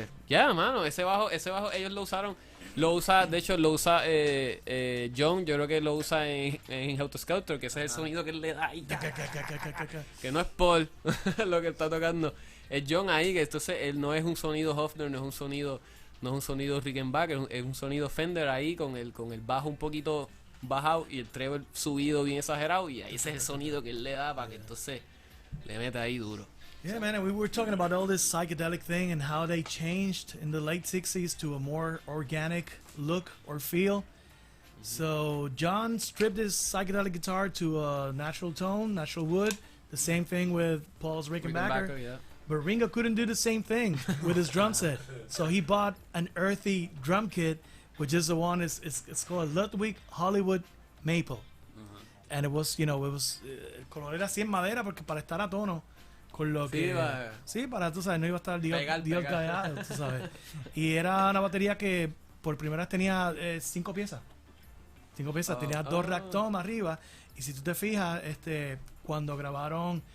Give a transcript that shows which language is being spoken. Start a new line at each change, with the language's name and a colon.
Spanish: Mano, ese bajo ellos lo usaron. De hecho lo usa John, yo creo que lo usa en Autoscouter, que ese es el sonido que él le da ahí, que no es Paul lo que está tocando, es John ahí, que entonces él no es un sonido Hofner, no es un sonido Rickenbacker, es un sonido Fender ahí con el bajo un poquito bajado y el treble subido bien exagerado, y ahí ese es el sonido que él le da para que entonces le meta ahí duro.
English: Yeah, man, and we were talking about all this psychedelic thing and how they changed in the late 60s to a more organic look or feel. So John stripped his psychedelic guitar to a natural tone, natural wood. The same thing with Paul's Rickenbacker. Yeah. But Ringo couldn't do the same thing with his drum set. So he bought an earthy drum kit, which is the one, it's called Ludwig Hollywood Maple. And it was,
Spanish: el color era así en madera porque para estar a tono con lo que... Sí, para, tú sabes, no iba a estar Dios Pegar. callado, tú sabes. Y era una batería que por primera vez tenía 5 piezas. 5 piezas, tenía 2 rack tom arriba. Y si tú te fijas, cuando grabaron...